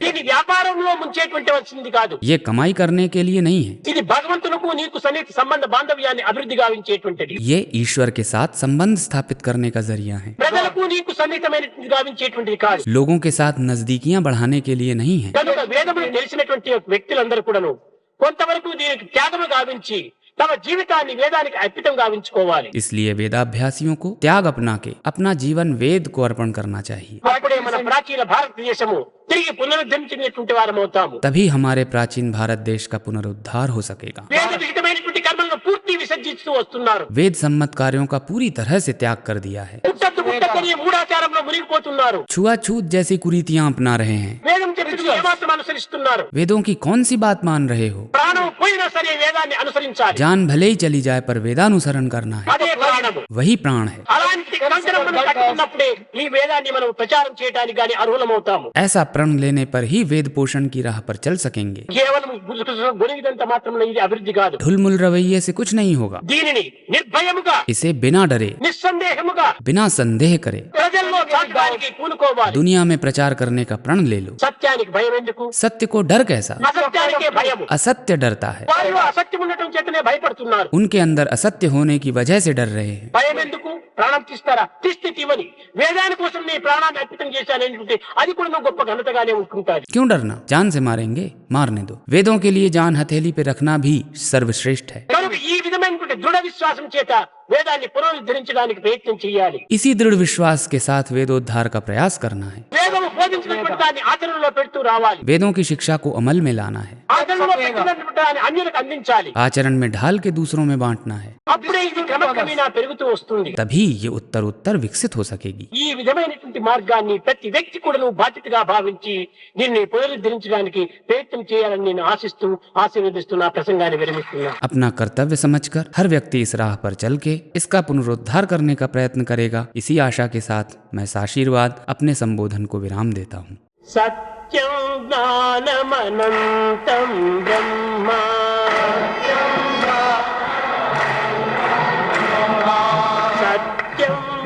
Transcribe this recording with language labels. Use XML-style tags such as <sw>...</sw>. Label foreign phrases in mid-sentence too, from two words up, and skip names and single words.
<te>దీని వ్యాపారంలో ముంచేటువంటి వచ్చింది కాదు.</te> <hi>ये कमाई करने के लिए नहीं है।</hi> <te>ఇది భగవంతునికి నీకు సన్నిహిత సంబంధ బాంధవ్యాన్ని అభివృద్ధి గావించేటువంటిది.</te> <hi>ये ईश्वर के साथ संबंध स्थापित करने का जरिया है।</hi> <te>ప్రజలకు నీకు సన్నిహితమైనటువంటి గావించేటువంటిది కాదు.</te> <hi>लोगों के साथ नजदीकियां बढ़ाने के लिए नहीं है।</hi> <te>కనుక వేదమును తెలిసినటువంటి వ్యక్తులందరూ కూడాను కొంతవరకు దీనికి త్యాగము గావించి తమ జీవితాన్ని వేదానికి అర్పితం గావించుకోవాలి.</te> <hi>इसलिए वेदाभ्यासियों को त्याग अपना के अपना जीवन वेद को अर्पण करना चाहिए।</hi> <te>అప్పుడే మన ప్రాచీన భారతదేశము తిరిగి పునరుద్ధరించినటువంటి వారమవుతాము.</te> <hi>तभी हमारे प्राचीन भारत देश का पुनरुद्धार हो सकेगा।</hi> <te>వేద విహితమైనటువంటి కర్మలను పూర్తి విసర్జిస్తూ వస్తున్నారు.</te> <hi>वेद सम्मत कार्यों का पूरी तरह से त्याग कर दिया है।</hi> <te>పుట్టద్దు పుట్టకని మూఢాచారంలో మునిగిపోతున్నారు.</te> <hi>छुआछूत जैसी कुरीतियां अपना रहे हैं।</hi> <te>వేదం చెప్పిన ఏమాత్రం అనుసరిస్తున్నారు.</te> <hi>वेदों की कौन सी बात मान रहे हो।</hi> <te>ప్రాణం పోయినా సరే వేదాన్ని అనుసరించాలి.</te> <hi>जान भले ही चली जाए पर वेदानुसरण करना है,</hi> <te>అదే ప్రాణము.</te> <hi>वही प्राण है।</hi> <te>అలాంటి కంకణములను కట్టుకున్నప్పుడే ఈ వేదాన్ని మనం ప్రచారం చేయడానికి గాని అర్హులమవుతాము.</te> <hi>ऐसा प्रण लेने पर ही वेद पोषण की राह पर चल सकेंगे।</hi> <te>కేవలం గుణిగినంత మాత్రం ఇది అభివృద్ధి కాదు.</te> <hi>ढुलमुल रवैये से कुछ नहीं होगा।</hi> <te>దీనిని నిర్భయముగా</te> <hi>इसे बिना डरे</hi> <te>నిస్సందేహముగా</te> <hi>बिना संदेह करे</hi> <te>ప్రజల్లో చాటడానికి పూనుకోవాలి.</te> <hi>दुनिया में प्रचार करने का प्रण ले लो।</hi> <te>సత్యానికి భయం ఎందుకు?</te> <hi>सत्य को डर कैसा।</hi> <te>అసత్యానికే భయము.</te> <hi>असत्य डरता है।</hi> <te>వారిలో అసత్యం ఉండటం చేతనే భయపడుతున్నారు.</te> <hi>उनके अंदर असत्य होने की वजह से डर रहे हैं।</hi> <te>భయం ఎందుకు? ప్రాణం తీస్తారా? తీస్తే తీవని. వేదాని కోసం నీ ప్రాణాన్ని అర్పితం చేశానంటే అది కూడా నువ్వు గొప్ప ఘనతగానే ఉంటుంటాది.</te> <hi>क्यों डरना, जान से मारेंगे, मारने दो। वेदों के लिए जान हथेली पे रखना भी सर्वश्रेष्ठ है।</hi> <te>కనుక ఈ విధమైనటువంటి దృఢ విశ్వాసం చేత వేదాన్ని పునరుద్ధరించడానికి ప్రయత్నం చేయాలి.</te> <hi>इसी दृढ़ विश्वास के साथ वेदोद्धार का प्रयास करना है।</hi> <te>వేదము బోధించినటువంటి దాన్ని ఆచరణలో పెడుతూ రావాలి.</te> <hi>वेदों की शिक्षा को अमल में लाना है।</hi> <te>ఆచరణలో పెట్టినటువంటి దాన్ని అన్యులకు అందించాలి.</te> <hi>आचरण में ढाल के दूसरों में बांटना है।</hi> <te>అప్పుడే ఇది క్రమక్రమేణా పెరుగుతూ వస్తుంది.</te> <hi>तभी ये उत्तर उत्तर विकसित हो सकेगी।</hi> <te>ఈ విధమైనటువంటి మార్గాన్ని ప్రతి వ్యక్తి కూడా నువ్వు బాధ్యతగా భావించి దీన్ని పునరుద్ధరించడానికి ప్రయత్నం చేయాలని నేను ఆశిస్తూ ఆశీర్వదిస్తూ నా ప్రసంగాన్ని విరమిస్తున్నా.</te> <hi>अपना कर्तव्य समझकर हर व्यक्ति इस राह पर चल के इसका पुनरुद्धार करने का प्रयत्न करेगा। इसी आशा के साथ मैं साशीर्वाद अपने संबोधन को विराम देता हूँ।</hi> <sa>సత్యం జ్ఞానమనంతం బ్రహ్మ సత్యం</sa>